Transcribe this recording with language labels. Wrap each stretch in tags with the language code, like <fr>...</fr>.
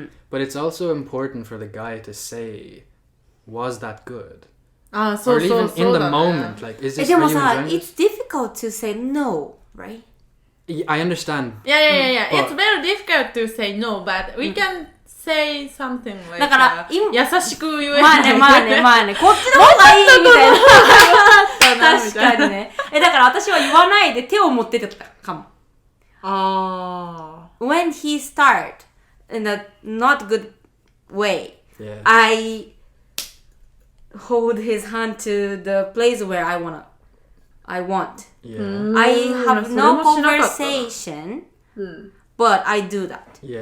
<en>But it's also important for the guy to say, was that good? So or even in the moment, like, is this really enjoying it's difficult to say no, right? I understand. Yeah. It's very difficult to say no, but we can say something like</en> <ja>だから優しく言えまあねこっちの方がいいみたいな確かにねだから私は言わないで手を持っててたかも</ja> <en>When he start in a not good way, I hold his hand to the place where I want. I have no conversation, but I do that.</en>